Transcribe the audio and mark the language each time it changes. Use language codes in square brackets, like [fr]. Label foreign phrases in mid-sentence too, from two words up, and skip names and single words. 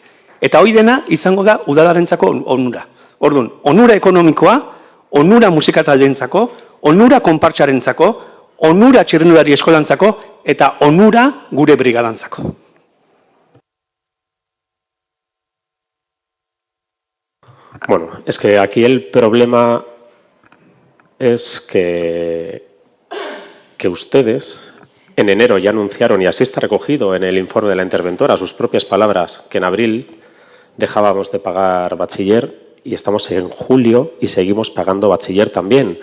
[eu] Eta hori dena izango da udalarentzako onura. Orduan, onura ekonomikoa, onura musikataldeentzako, onura konpartsarentzako, onura txirrindulari eskolantzako, eta onura gure brigadantzako. [es] Bueno, es que aquí el problema es que ustedes en enero ya anunciaron, y así está recogido en el informe de la interventora, sus propias palabras, que en abril dejábamos de pagar bachiller y estamos en julio y seguimos pagando bachiller también.